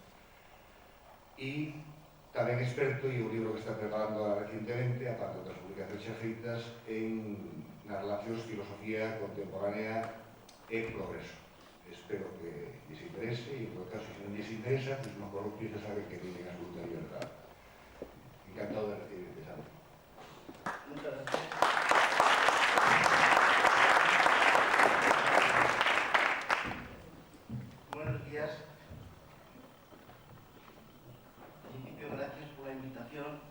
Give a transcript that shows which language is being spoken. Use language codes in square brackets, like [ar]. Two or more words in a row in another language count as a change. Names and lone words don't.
[gl] E tamén experto, e o libro que está preparando recientemente, a parte das publicacións xa feitas, nas relacións filosofía contemporánea e progreso. Espero que lles interese, e en todo caso, se non lles interesa, pues no coloquio xa saben [es] que tienen absoluta libertad. Encantado de recibirte, Sandra. Muchas gracias. Buenos días. En principio, gracias por la invitación.